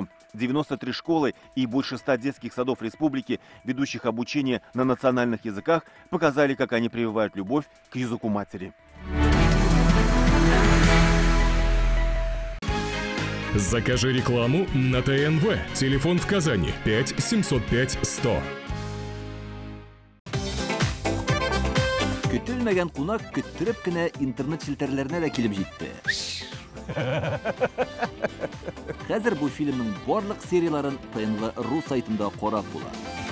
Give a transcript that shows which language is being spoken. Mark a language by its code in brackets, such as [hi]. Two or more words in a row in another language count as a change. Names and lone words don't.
[ru] 93 школы и больше 100 детских садов республики, ведущих обучение на национальных языках, показали, как они прививают любовь к языку матери. Закажи рекламу на ТНВ. Телефон в Казани 5 705 100. [tt] Көтелмәгән кунак көттөреп кенә интернет челтәрләренә дә килеп җитте. Хәзер бу фильмның барлык серияларын ТНВ.ру сайтында карап була.